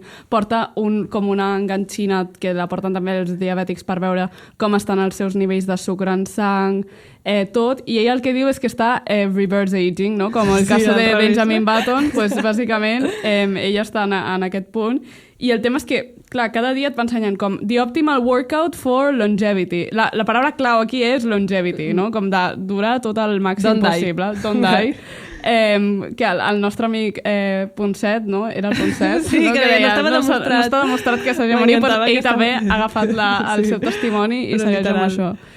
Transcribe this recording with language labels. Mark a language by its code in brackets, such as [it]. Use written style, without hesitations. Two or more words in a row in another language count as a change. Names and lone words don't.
[ca] Porta com una enganxina que la porten també els diabètics per veure com estan els seus nivells de sucre en sang. tot, i ell el que diu és que està [en] reverse aging, [ca] no? Com el cas de Benjamin Button, pues, bàsicament ella està en aquest punt. I el tema és que, clar, cada dia et va ensenyant com [en] the optimal workout for longevity. [ca] La paraula clau aquí és longevity, no? Com de durar tot el màxim possible. [en] Don't die. [ca] Que el nostre amic Ponset, no? Era el Ponset, sí, no? Que deia, no està demostrat que s'hagi morit, però ell també ha agafat el seu testimoni i segueix amb això.